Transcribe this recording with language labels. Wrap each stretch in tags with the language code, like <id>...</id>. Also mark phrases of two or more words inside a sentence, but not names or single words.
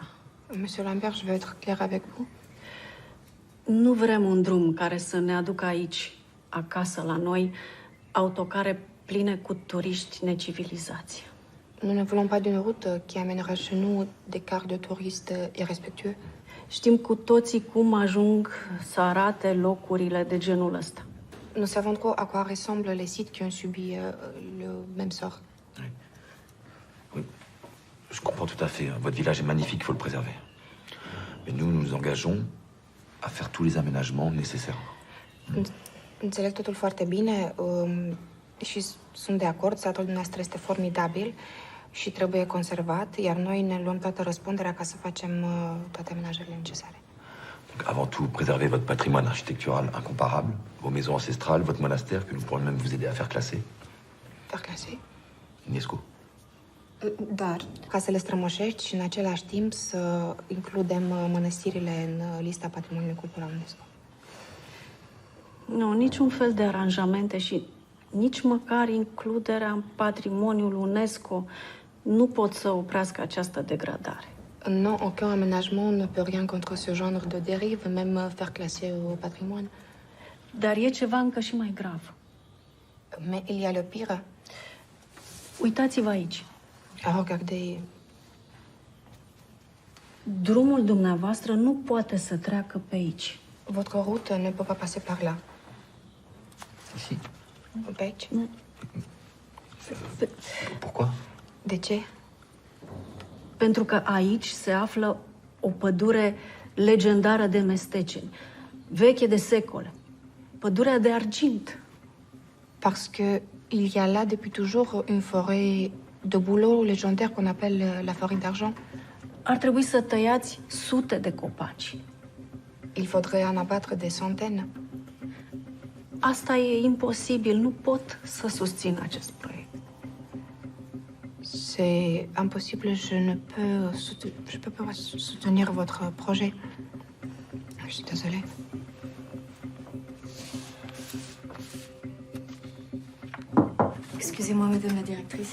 <fr>Monsieur Lambert, je veux être claire avec vous.</fr> <ro>Nu vrem un drum care să ne aducă aici, acasă la noi, autocare pline cu turiști necivilizați.</ro> <fr>Nous ne voulons pas d'une route qui amènera chez nous des cars de touristes irrespectueux.</fr> <ro>Știm cu toții cum ajung să arate locurile de genul ăsta.</ro> <fr>Nous savons trop à quoi ressemblent les sites qui ont subi le même sort. Je comprends tout à fait. Votre village est magnifique, il faut le préserver. Mais nous nous engageons à faire tous les aménagements nécessaires.</fr> <ro>Înțeleg totul foarte bine și sunt de acord. Satul dumneavoastră este formidabil și trebuie conservat, iar noi ne luăm toată răspunderea ca să facem toate amenajările necesare.</ro> <fr>Donc, avant tout, préserver votre patrimoine architectural incomparable, vos maisons ancestrales, votre monastère, que nous pourrons même vous aider à faire classer. Faire classer? UNESCO.</fr> <ro>Dar, ca să le strămoșești și în același timp să includem mănăstirile în lista patrimoniului cultural UNESCO. Nu, niciun fel de aranjamente și nici măcar includerea în patrimoniul UNESCO nu pot să oprească această degradare.</ro> <fr>Non, aucun aménagement ne peut rien contre ce genre de dérive, même faire classer au patrimoine.</fr> <ro>Dar e ceva încă și mai grav.</ro> <fr>Mais il y a le pire.</fr> <ro>Uitați-vă aici.</ro> <fr>Regardez.</fr> <ro>Drumul dumneavoastră nu poate să treacă pe aici.</ro> <fr>Votre route ne peut pas passer par là. Ici?</fr> <ro>Pe aici?</ro> <fr>Pourquoi?</fr> <ro>De ce? Pentru că aici se află o pădure legendară de mesteceni, veche de secole. Pădurea de argint.</ro> <fr>Parce que il y a là depuis toujours une forêt de bouleaux légendaire qu'on appelle la forêt d'argent.</fr> <ro>Ar trebui să tăiați sute de copaci. Il faudrait en abattre des centaines. Asta e imposibil. Nu pot să susțin acest proiect.</ro> <fr>C'est impossible. Je peux pas soutenir votre projet. Je suis désolée. Excusez-moi, madame la directrice.</fr>